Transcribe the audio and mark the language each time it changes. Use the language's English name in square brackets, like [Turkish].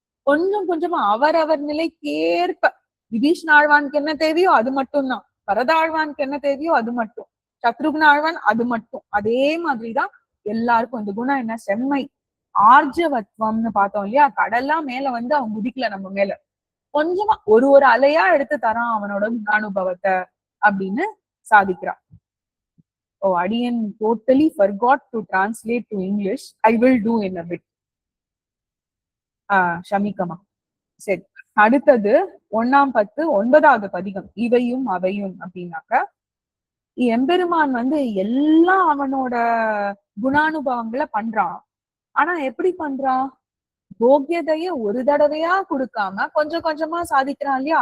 [Tamil] கொஞ்சம் கொஞ்சமா அவரவர் நிலைக்கேற்ப விபீஷண ஆழ்வானுக்கு என்ன தேவையோ அது மட்டும் தான், பரதாழ்வானுக்கு என்ன தேவையோ அது மட்டும், சத்ருக்ன ஆழ்வான் அது மட்டும். அதே மாதிரிதான் எல்லாருக்கும் இந்த குணம் என்ன, செம்மை ஆர்ஜவத்வம்னு பார்த்தோம் இல்லையா. கடல்லாம் மேல வந்து அவன் குதிக்கல நம்ம மேல, கொஞ்சமா ஒரு அலையா எடுத்து தரான் அவனோட அனுபவத்தை அப்படின்னு சாதிக்கிறான். [English] Oh, Adiyan totally forgot to translate to English. I will do in a bit. [Tamil] ஷமிக்கமா. சரி அடுத்தது 1ஆம் 10 9வது பதிகம் இவையும் அவையும் அப்படின்னாக்க, எம்பெருமான் வந்து எல்லாம் அவனோட குணானுபவங்களை பண்றான். ஆனா எப்படி பண்றான், போக்கியதைய ஒரு தடவையா கொடுக்காம கொஞ்சம் கொஞ்சமா சாதிக்கிறான் இல்லையா.